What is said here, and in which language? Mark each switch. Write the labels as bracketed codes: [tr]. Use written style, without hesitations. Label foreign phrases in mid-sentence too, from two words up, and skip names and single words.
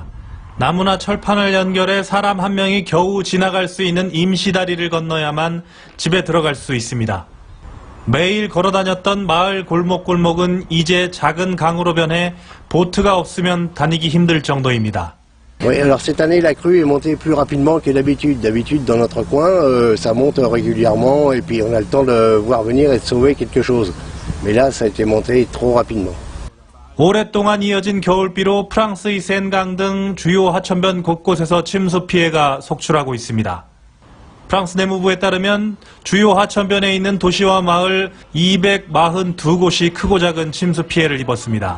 [ko] 나무나 철판을 연결해 사람 한 명이 겨우 지나갈 수 있는 임시다리를 건너야만 집에 들어갈 수 있습니다. 매일 걸어다녔던 마을 골목골목은 이제 작은 강으로 변해 보트가 없으면 다니기 힘들 정도입니다. [fr] Oui, alors cette année la crue est montée plus rapidement que d'habitude. D'habitude dans notre coin, ça monte régulièrement et puis on a le temps de voir venir et de sauver quelque chose. Mais là ça a été monté trop rapidement. [ko] 오랫동안 이어진 겨울비로 프랑스의 센강 등 주요 하천변 곳곳에서 침수 피해가 속출하고 있습니다. 프랑스 내무부에 따르면 주요 하천변에 있는 도시와 마을 242곳이 크고 작은 침수 피해를 입었습니다.